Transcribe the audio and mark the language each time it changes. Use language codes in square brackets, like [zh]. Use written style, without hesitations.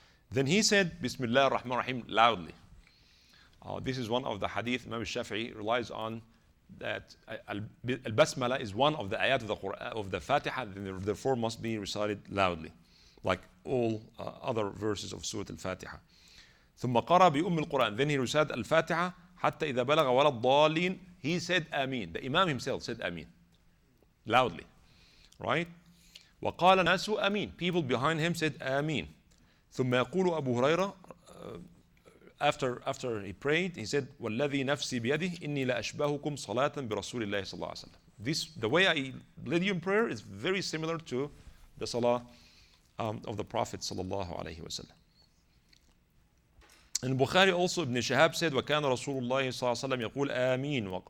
[en] Then he said, Bismillah ar-Rahman ar-Rahim loudly. This is one of the hadith Imam Shafi'i relies on, that al-Basmala is one of the ayat of the Quran, of the Fatiha, and therefore must be recited loudly, like all other verses of Surah Al-Fatiha. [ar] ثم قرأ بأم القرآن. [en] Then he recited Al-Fatiha [ar] حتى إذا بلغ ولا الضالين. [en] He said Ameen. The Imam himself said Ameen loudly, right? [ar] وقال الناس Ameen. [en] People behind him said Ameen. [ar] ثم يقول أبو هريرة, [en] after he prayed, he said, [ar] وَالَّذِي نَفْسِي بِيَدِهِ إِنِّي لَأَشْبَهُكُمْ صَلَاةً بِرَسُولِ اللَّهِ صلى الله عليه وسلم. [en] The way I led you in prayer is very similar to the salah of the Prophet sallallahu alaihi wasallam. In Bukhari also, Ibn Shihab said, [ar] وَكَانَ رَسُولُ اللَّهِ صلى الله عليه وسلم يقول آمين.